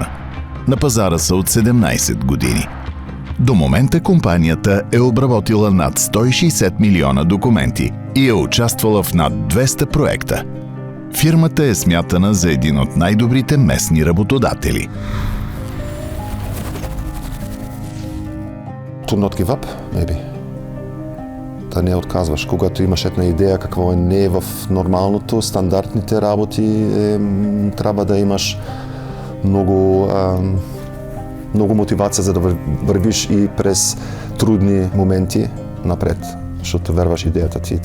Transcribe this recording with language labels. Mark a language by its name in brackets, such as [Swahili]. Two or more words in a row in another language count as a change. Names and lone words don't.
[Bulgarian] На пазара са от 17 години. До момента компанията е обработила над 160 милиона документи и е участвала в над 200 проекта. Фирмата е смятана за един от най-добрите местни работодатели. [English] To not give up, maybe. [Bulgarian] Да не отказваш. Когато имаш една идея какво не е в нормалното, стандартните работи, трябва да имаш много мотивация, за да вървиш и през трудни моменти напред, защото вярваш идеята ти.